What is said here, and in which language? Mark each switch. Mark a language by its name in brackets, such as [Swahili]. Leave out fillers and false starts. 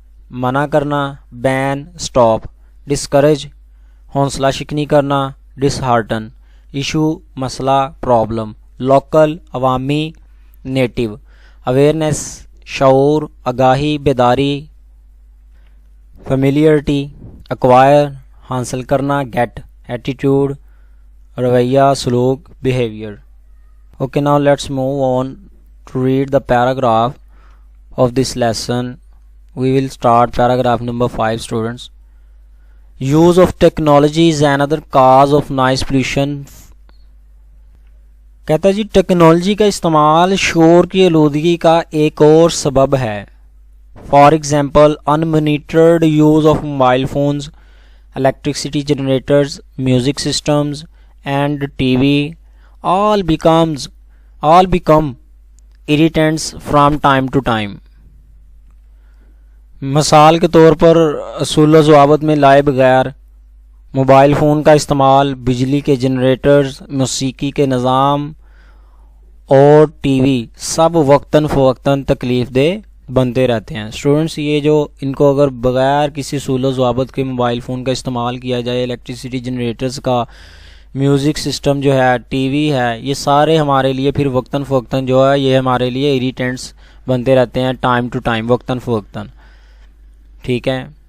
[Urdu] منع کرنا، بین stop, discourage حوصلہ شکنی کرنا، ڈس ہارٹن ایشو مسئلہ پرابلم، لوکل عوامی، نیٹو، اویئرنیس شعور، آگاہی بیداری، فیملیئرٹی ایکوائر حاصل کرنا، گیٹ ایٹیٹیوڈ رویہ سلوک behaviour. [English] Okay, now let's move on to read the paragraph of this lesson. We will start paragraph number 5, students. Use of technology is another cause of noise pollution. [Urdu] کہتا ہے جی technology کا استعمال شور کی آلودگی کا ایک اور سبب ہے۔ [English] For example unmonitored use of mobile phones, electricity generators, music systems and TV all become irritants from time to time. [Urdu] مثال کے طور پر اصول و ضوابط میں لائے بغیر موبائل فون کا استعمال، بجلی کے جنریٹرز، موسیقی کے نظام اور ٹی وی سب وقتاً فوقتاً تکلیف دہ بنتے رہتے ہیں۔ اسٹوڈنٹس یہ جو ان کو اگر بغیر کسی اصول و ضوابط کے موبائل فون کا استعمال کیا جائے، الیکٹریسٹی جنریٹرز کا، میوزک سسٹم جو ہے، ٹی وی ہے، یہ سارے ہمارے لیے پھر وقتاً فوقتاً جو ہے یہ ہمارے لیے ایریٹنٹس بنتے رہتے ہیں ٹائم ٹو ٹائم، وقتاً فوقتاً، ٹھیک ہے۔